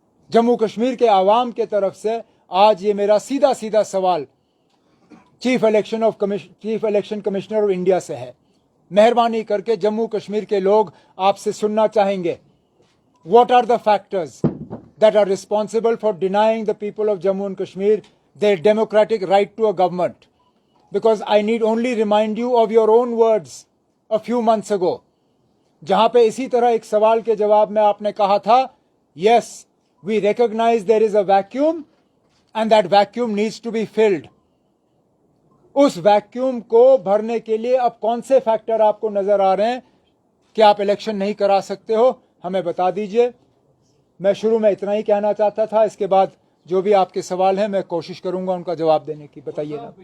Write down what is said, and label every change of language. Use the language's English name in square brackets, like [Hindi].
[Hindi] जम्मू कश्मीर के आवाम के तरफ से आज ये मेरा सीधा सीधा सवाल chief election commissioner of India से है। मेहरबानी करके जम्मू कश्मीर के लोग आपसे सुनना चाहेंगे, [English] What are the factors that are responsible for denying the people of Jammu and Kashmir their democratic right to a government. Because I need only remind you of your own words a few months ago, [Hindi] जहां पे इसी तरह एक सवाल के जवाब में आपने कहा था, [English] yes, we recognize there is a vacuum and that vacuum needs to be filled. [Hindi] उस वैक्यूम को भरने के लिए अब कौन से फैक्टर आपको नजर आ रहे हैं कि आप इलेक्शन नहीं करा सकते हो, हमें बता दीजिए। मैं शुरू में इतना ही कहना चाहता था, इसके बाद जो भी आपके सवाल हैं मैं कोशिश करूंगा उनका जवाब देने की। बताइए ना।